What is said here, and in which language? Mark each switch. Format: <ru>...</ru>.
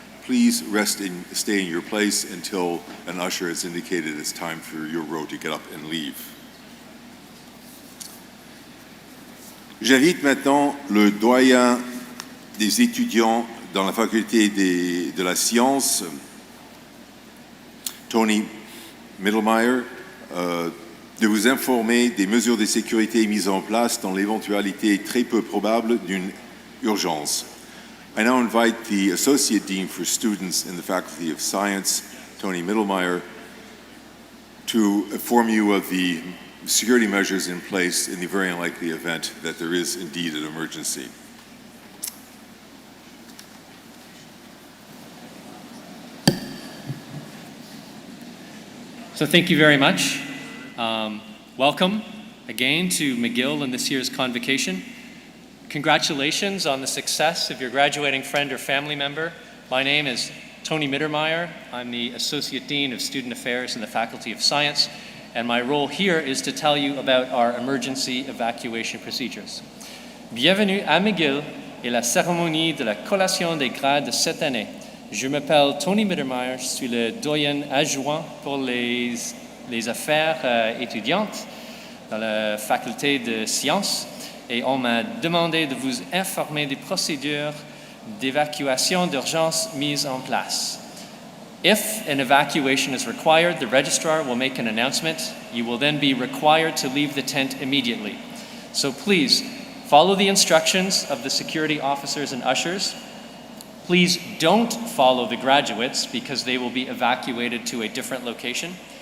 <en>Please stay in your place until an usher has indicated it's time for your row to get up and leave.</en> <fr>J'invite maintenant le doyen des étudiants dans la faculté de la science, Tony Mittelmeier, de vous informer des mesures de sécurité mises en place dans l'éventualité très peu probable d'une urgence.</fr> <en>I now invite the Associate Dean for Students in the Faculty of Science, Tony Mittelmeier, to inform you of the security measures in place in the very unlikely event that there is indeed an emergency. So thank you very much. Welcome again to McGill and this year's Convocation. Congratulations on the success of your graduating friend or family member. My name is Tony Mittermeier. I'm the Associate Dean of Student Affairs in the Faculty of Science, and my role here is to tell you about our emergency evacuation procedures.</en> <fr>Bienvenue à McGill et la cérémonie de la collation des grades de cette année. Je m'appelle Tony Mittermeier, je suis le doyen adjoint pour les affaires étudiantes dans la faculté de sciences. Et on m'a demandé de vous informer des procédures d'évacuation d'urgence mises en place.</fr> <en>If an evacuation is required, the registrar will make an announcement. You will then be required to leave the tent immediately. So please, follow the instructions of the security officers and ushers. Please don't follow the graduates because they will be evacuated to a different location.</en>